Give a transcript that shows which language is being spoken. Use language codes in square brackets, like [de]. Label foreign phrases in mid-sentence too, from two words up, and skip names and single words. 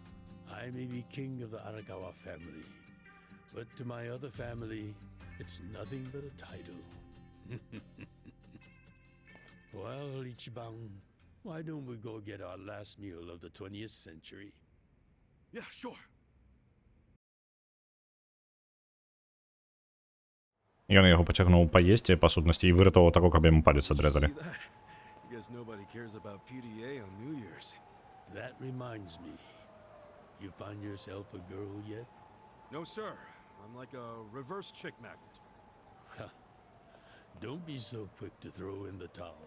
[en] I may be king of the Arakawa family, but to my other family, it's nothing but a title. Well, Ichiban, why don't we go get our last meal of the 20th century? Yeah, sure. [be] Ён яго пацягнуў паесці, па сутнасці, і выратаваў таго, каб яму палец адрезалі. [en] Guess nobody cares about PDA on New Year's. That reminds me. You find yourself a girl yet? No, sir. I'm like a reverse chick magnet. Don't be so quick to throw in the towel.